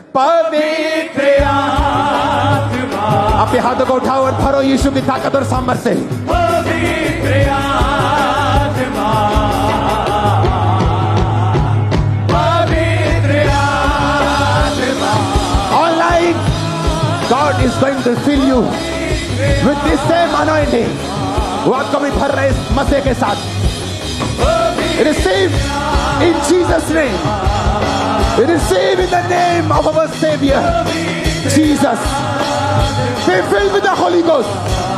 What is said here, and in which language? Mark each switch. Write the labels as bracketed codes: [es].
[hi] पवित्र आत्मा, अपने हाथों को उठाओ और भरो यीशु की ताकत और सामर्थ से। पवित्र आत्मा, पवित्र आत्मा। [en] Online, God is going to fill you with this same anointing। [hi] वो आपको भी भर रहे इस मसीह के साथ। [en] Receive in Jesus' name. Receive in the name of our Savior, Jesus. Be filled with the Holy Ghost.